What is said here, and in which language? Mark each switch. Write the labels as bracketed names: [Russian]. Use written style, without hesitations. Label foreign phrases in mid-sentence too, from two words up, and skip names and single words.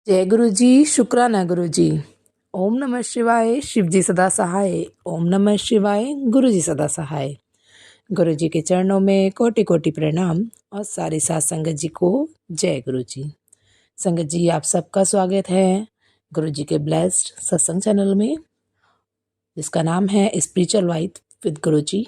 [Hindi] जय गुरु जी। शुक्राना गुरु जी। ओम नमः शिवाय। शिव जी सदा सहाय। ओम नमः शिवाय। गुरु जी सदा सहाय। गुरु जी के चरणों में कोटि कोटि प्रणाम और सारी साथ संगत जी को जय गुरु जी। संगत जी, आप सबका स्वागत है गुरु जी के ब्लेस्ड सत्संग चैनल में, जिसका नाम है स्पिरिचुअल वाइब विद गुरु जी।